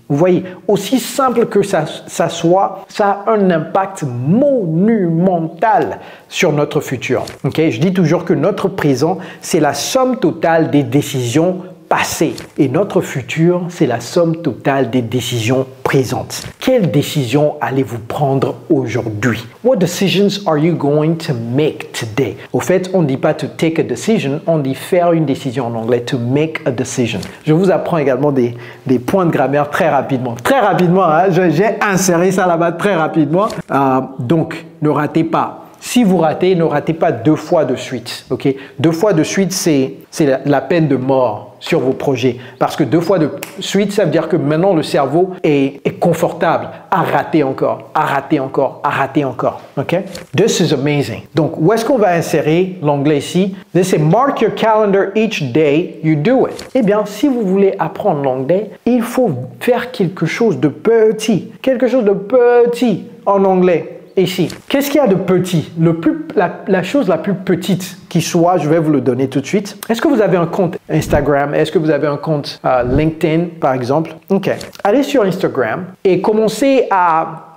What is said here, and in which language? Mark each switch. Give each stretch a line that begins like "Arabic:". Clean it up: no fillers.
French: Vous voyez, aussi simple que ça soit, ça a un impact monumental sur notre futur. Okay? Je dis toujours que notre présent, c'est la somme totale des décisions passées et notre futur, c'est la somme totale des décisions présentes. Quelles décisions allez-vous prendre aujourd'hui?
English: What decisions are you going to make today?
French: Au fait, on ne dit pas
English: to take a decision,
French: on dit faire une décision en anglais,
English: to make a decision.
French: Je vous apprends également des points de grammaire très rapidement. Très rapidement, hein? J'ai inséré ça là-bas très rapidement. Donc, ne ratez pas. Si vous ratez, ne ratez pas 2 fois de suite. Okay? 2 fois de suite, c'est la peine de mort sur vos projets. Parce que 2 fois de suite, ça veut dire que maintenant, le cerveau est confortable à rater encore, à rater encore, à rater encore. Okay?
English: This is amazing.
French: Donc, où est-ce qu'on va insérer l'anglais ici? C'est
English: mark your calendar each day, you do it.
French: Eh bien, si vous voulez apprendre l'anglais, il faut faire quelque chose de petit. Quelque chose de petit en anglais. Ici, qu'est-ce qu'il y a de petit? La chose la plus petite qui soit, je vais vous le donner tout de suite. Est-ce que vous avez un compte Instagram? Est-ce que vous avez un compte LinkedIn, par exemple? Ok. Allez sur Instagram et commencez à